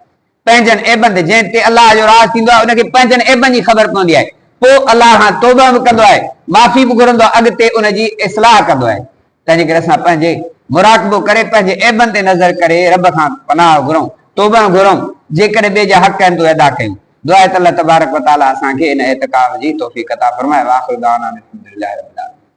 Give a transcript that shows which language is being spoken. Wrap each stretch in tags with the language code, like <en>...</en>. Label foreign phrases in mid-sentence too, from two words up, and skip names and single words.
<sd>पंहिंजनि ऐबनि जंहिं ते अलाह जो राज़ थींदो आहे, उनखे पंहिंजनि ऐबनि जी ख़बर पवंदी आहे, पोइ अलाह खां तौबा बि कंदो आहे, माफ़ी बि घुरंदो आहे, अॻिते उनजी इस्लाह कंदो आहे। तंहिंजे करे असां पंहिंजे मुराक़बो करे, पंहिंजे ऐबनि ते नज़र करे रब खां पनाह घुरूं, तौबा घुरूं, जेकॾहिं ॿिए जा हक़ आहिनि त अदा कयूं। दुआ आहे त</sd> <ar>الله تبارك وتعالى</ar> <sd>असांखे इन एतिकाफ़ जी तौफ़ीक़ अता फ़रमाए।</sd> <ar>وآخر دعوانا أن الحمد لله رب العالمين.</ar>